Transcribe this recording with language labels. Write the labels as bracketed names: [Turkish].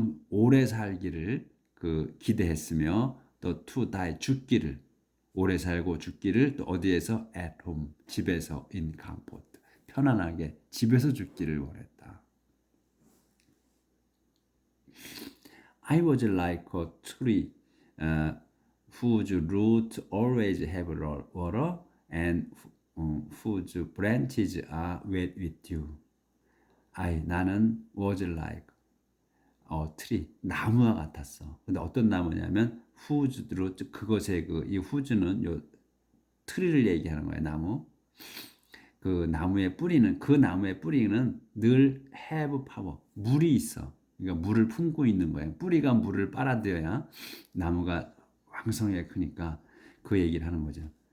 [Korean] 오래 살기를 기대했으며 또 [English] to die, [Korean] 죽기를, 오래 살고 죽기를 또 어디에서? [English] at home, [Korean] 집에서 [English] in comfort, [Korean] 편안하게 집에서 죽기를 원했다. [English] I was like a tree whose roots always have water and whose branches are wet with dew. [Korean] 나는 [English] was like a tree, [Korean] 나무와 같았어. 근데 어떤 나무냐면 whose root, 그것의 이 whose는 요 트리를 얘기하는 거예요. 나무. 그 나무의 뿌리는 늘 [English] have power, [Korean] 물이 있어. 그러니까 물을 품고 있는 거예요. 뿌리가 물을 빨아들여야 나무가 왕성하게 크니까 그 얘기를 하는 거죠.